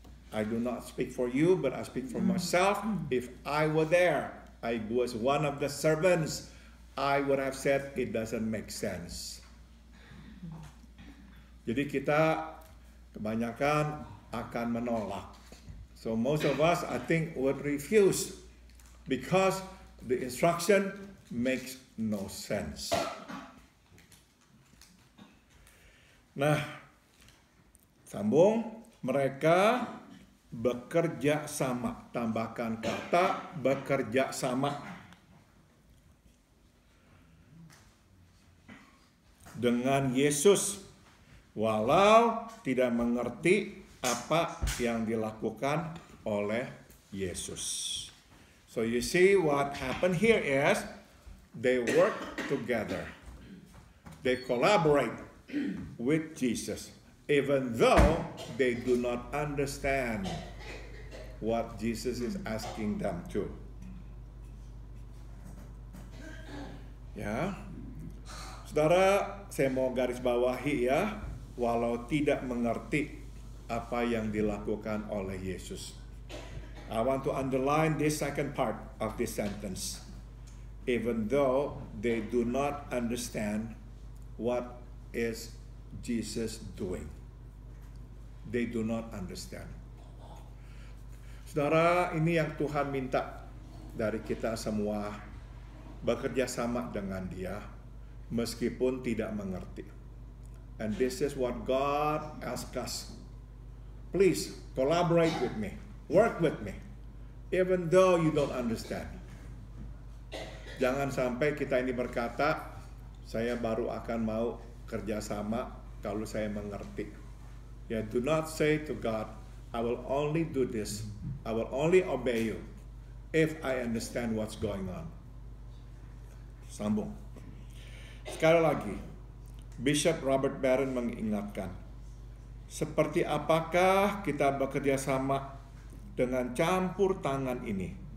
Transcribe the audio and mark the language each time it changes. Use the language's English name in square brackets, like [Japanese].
[English] I do not speak for you, but I speak for myself. If I were there, I was one of the servants, I would have said it doesn't make sense. [Indonesian] Jadi kita kebanyakan akan menolak. [English] So most of us, I think, would refuse because the instruction makes no sense. [Indonesian] Nah, sambung, mereka bekerja sama, tambahkan kata bekerja sama dengan Yesus, walau tidak mengerti apa yang dilakukan oleh Yesus. [English] So you see what happened here is they work together. They collaborate with Jesus, even though they do not understand what Jesus is asking them to. [Indonesian] Ya, saudara, saya mau garis bawahi ya, walau tidak mengerti apa yang dilakukan oleh Yesus. [English] I want to underline this second part of this sentence. Even though they do not understand what is Jesus doing. They do not understand. [Indonesian] Saudara, ini yang Tuhan minta dari kita semua, bekerja sama dengan Dia meskipun tidak mengerti. [English] And this is what God asks us. Please collaborate with me, work with me, even though you don't understand. [Indonesian] Jangan sampai kita ini berkata, saya baru akan mau kerjasama kalau saya mengerti. [English] Ya, do not say to God, I will only do this, I will only obey you if I understand what's going on. [Indonesian] Sambung. Sekali lagi, Bishop Robert Barron mengingatkan, seperti apakah kita bekerja sama dengan campur tangan ini?